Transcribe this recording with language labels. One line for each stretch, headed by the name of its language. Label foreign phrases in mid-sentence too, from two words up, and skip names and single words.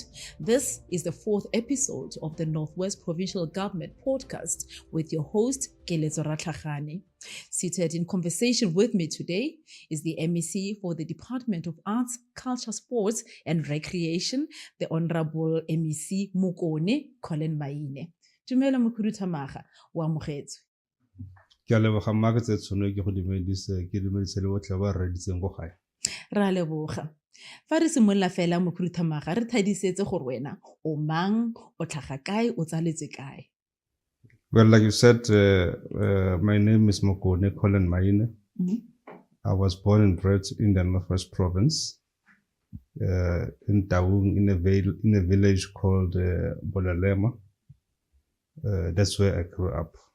English: This is the fourth episode of the Northwest Provincial Government Podcast with your host, Kelezo Ratlhagane. Seated in conversation with me today is the MEC for the Department of Arts, Culture, Sports and Recreation, the Honorable MEC Mokone Collen Maine.
Tswana: Dumela Mokhuduthamaga, o amogetswe. Ke a leboga mma tse tshone ke go dumedise ke dumedise le botlhe ba reditseng go gae. Ra leboga. Fa re simolola fela Mokhuduthamaga re thadisetse gore wena o mang, o tlhaga kae, o tsaletse kae?
English: Well, like you said, my name is Mokone Collen Maine. I was born and bred in the Northwest Province, in Taung, in a village called Bolalema. That's where I grew up.